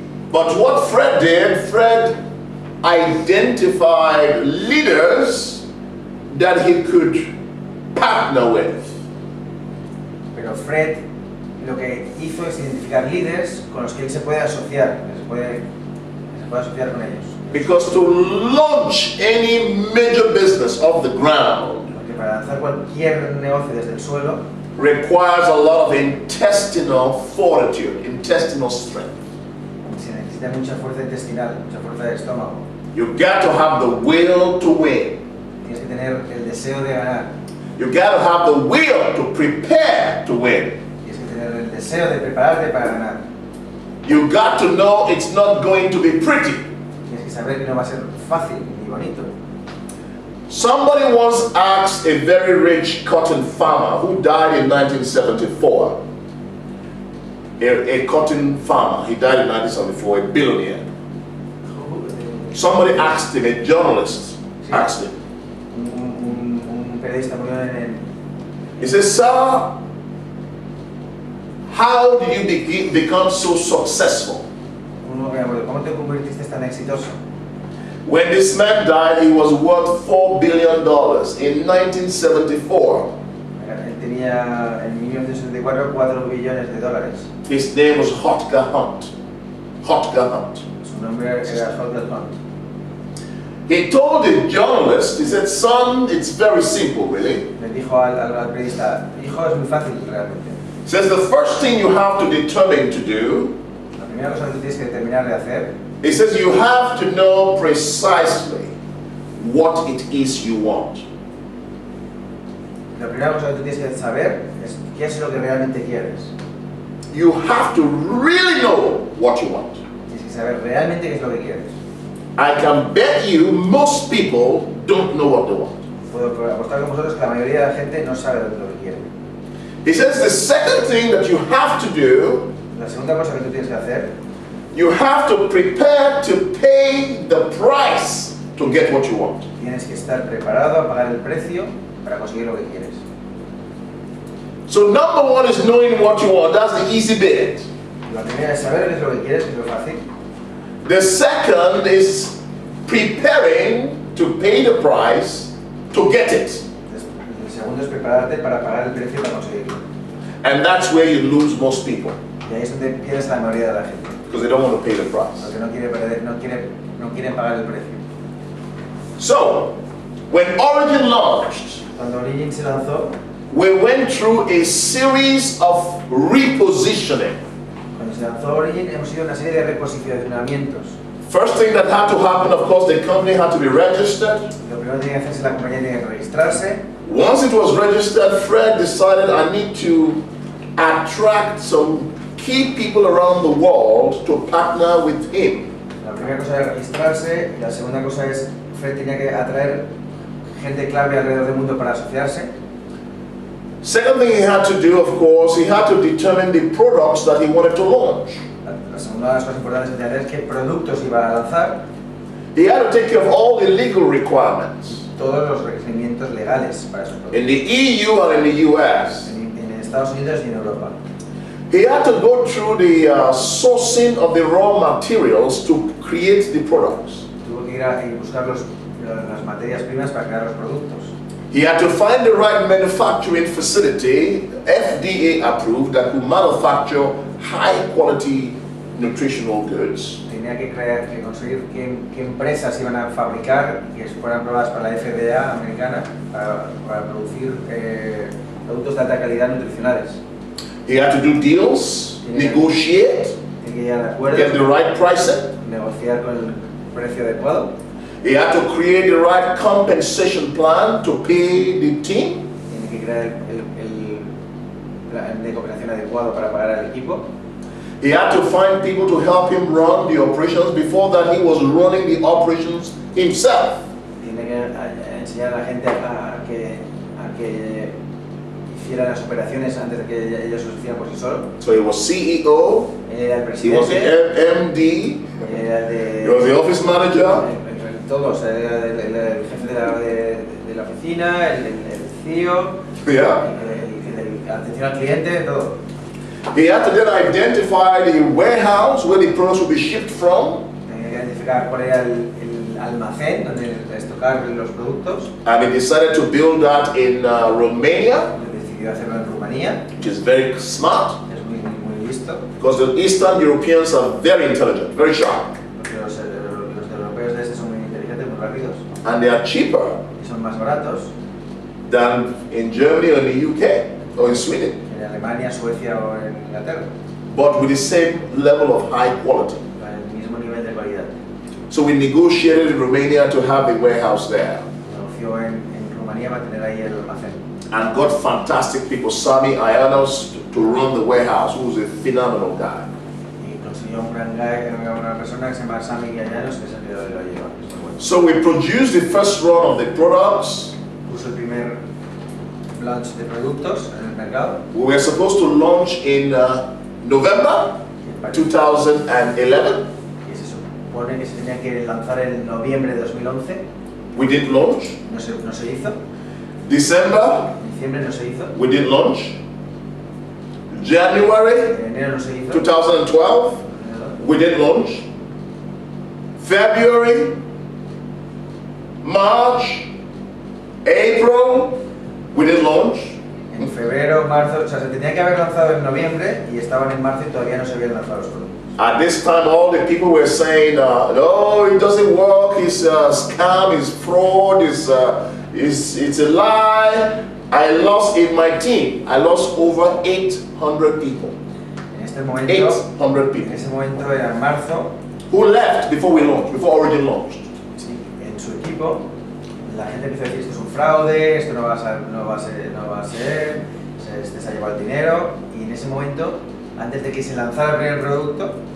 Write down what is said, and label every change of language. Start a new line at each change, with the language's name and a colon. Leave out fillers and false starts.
English: But what Fred did, Fred identified leaders that he could partner with.
Spanish: Pero Fred lo que hizo es identificar líderes con los que él se puede asociar, se puede asociar con ellos.
English: Because to launch any major business off the ground
Spanish: Porque para lanzar cualquier negocio desde el suelo
English: requires a lot of intestinal fortitude, intestinal strength.
Spanish: se necesita mucha fuerza intestinal, mucha fuerza de estómago.
English: You got to have the will to win.
Spanish: Tienes que tener el deseo de ganar.
English: You got to have the will to prepare to win.
Spanish: Tienes que tener el deseo de prepararte para ganar.
English: You got to know it's not going to be pretty.
Spanish: Tienes que saber que no va a ser fácil ni bonito.
English: Somebody once asked a very rich cotton farmer who died in 1974. A cotton farmer, he died in 1974, a billionaire. Somebody asked him, a journalist asked him.
Spanish: Un periodista murió en
English: He says, "Sir, how did you become so successful?"
Spanish: uno que murió. ¿Cómo te convertiste tan exitoso?
English: When this man died, he was worth $4 billion in 1974.
Spanish: Él tenía en 1974 $4 billones.
English: His name was Hotga Hunt. Hotga Hunt.
Spanish: Su nombre era Hotga Hunt.
English: He told the journalist, he said, "Son, it's very simple, really."
Spanish: Le dijo al periodista, hijo, es muy fácil realmente.
English: He says, "The first thing you have to determine to do,"
Spanish: La primera cosa que tú tienes que determinar de hacer,
English: he says, "you have to know precisely what it is you want."
Spanish: la primera cosa que tú tienes que saber es qué es lo que realmente quieres.
English: You have to really know what you want.
Spanish: Tienes que saber realmente qué es lo que quieres.
English: I can bet you most people don't know what they want.
Spanish: Puedo apostar con vosotros que la mayoría de la gente no sabe lo que quiere.
English: He says the second thing that you have to do,
Spanish: La segunda cosa que tú tienes que hacer,
English: you have to prepare to pay the price to get what you want.
Spanish: tienes que estar preparado a pagar el precio para conseguir lo que quieres.
English: So number one is knowing what you want. That's the easy bit.
Spanish: La primera es saber qué es lo que quieres, que es lo fácil.
English: The second is preparing to pay the price to get it.
Spanish: El segundo es prepararte para pagar el precio para conseguirlo.
English: And that's where you lose most people,
Spanish: Y ahí es donde pierdes la mayoría de la gente.
English: because they don't want to pay the price.
Spanish: Porque no quieren pagar el precio.
English: So, when Origin launched,
Spanish: Cuando Origin se lanzó,
English: we went through a series of repositioning.
Spanish: cuando se lanzó Origin, hemos ido a una serie de reposicionamientos.
English: First thing that had to happen, of course, the company had to be registered.
Spanish: Lo primero que tiene que hacer es la compañía tiene que registrarse.
English: Once it was registered, Fred decided I need to attract some key people around the world to partner with him.
Spanish: La primera cosa es registrarse y la segunda cosa es Fred tenía que atraer gente clave alrededor del mundo para asociarse.
English: Second thing he had to do, of course, he had to determine the products that he wanted to launch.
Spanish: La segunda de las cosas importantes que tenía que hacer es qué productos iba a lanzar.
English: He had to take care of all the legal requirements.
Spanish: Todos los requerimientos legales para esos productos.
English: In the EU and in the US.
Spanish: En Estados Unidos y en Europa.
English: He had to go through the sourcing of the raw materials to create the products.
Spanish: Tuvo que ir a buscar las materias primas para crear los productos.
English: He had to find the right manufacturing facility, FDA approved, that could manufacture high quality nutritional goods.
Spanish: Tenía que conseguir qué empresas iban a fabricar y que fueran probadas para la FDA americana para producir productos de alta calidad nutricionales.
English: He had to do deals, negotiate, get the right pricing.
Spanish: Negociar con el precio adecuado.
English: He had to create the right compensation plan to pay the team.
Spanish: Tiene que crear el plan de cooperación adecuado para pagar al equipo.
English: He had to find people to help him run the operations. Before that, he was running the operations himself.
Spanish: Tiene que enseñar a la gente a que hiciera las operaciones antes de que ellos lo hicieran por sí solos.
English: So he was CEO,
Spanish: Era el
English: he
Spanish: presidente,
English: was the MD,
Spanish: era
English: he was the office manager.
Spanish: Todos, el jefe de la oficina, el CEO,
English: Yeah.
Spanish: el atención al cliente, todo.
English: He had to then identify the warehouse where the products would be shipped from.
Spanish: Tenía que identificar cuál era el almacén donde estocar los productos.
English: And he decided to build that in Romania,
Spanish: Decidió hacerlo en Rumanía,
English: which is very smart,
Spanish: es muy listo,
English: because the Eastern Europeans are very intelligent, very sharp,
Spanish: porque los europeos de este son muy inteligentes, muy rápidos
English: and they are cheaper
Spanish: y son más baratos
English: than in Germany or in the UK or in Sweden,
Spanish: que en Alemania, Suecia o en Inglaterra,
English: but with the same level of high quality.
Spanish: con el mismo nivel de calidad.
English: So we negotiated in Romania to have the warehouse there,
Spanish: Negoció en Rumanía para tener ahí el almacén.
English: and got fantastic people, Sami Ayanos, to run the warehouse, who's a phenomenal guy.
Spanish: Y consiguió una persona que se llama Sami Gallanos, que es el que lo lleva. que es muy bueno.
English: So we produced the first run of the products.
Spanish: Puso el primer launch de productos en el mercado.
English: We were supposed to launch in November 2011.
Spanish: Y se supone que se tenía que lanzar en noviembre de 2011.
English: We didn't launch.
Spanish: No se hizo.
English: December,
Spanish: En diciembre no se hizo.
English: we didn't launch. January
Spanish: En enero no se hizo.
English: 2012, we didn't launch. February, March, April, we didn't launch.
Spanish: En febrero, marzo, o sea, se tenía que haber lanzado en noviembre y estaban en marzo y todavía no se habían lanzado los productos.
English: At this time, all the people were saying, no, it doesn't work, it's a scam, it's fraud, it's a lie. I lost in my team, I lost over 800 people.
Spanish: En este momento,
English: 800
Spanish: en
English: people.
Spanish: ese momento era en marzo,
English: Who left before we launched, before Origin launched?
Spanish: sí, en su equipo, la gente empezó a decir esto es un fraude, esto no va a ser, este se ha llevado el dinero, y en ese momento, antes de que se lanzara el primer producto,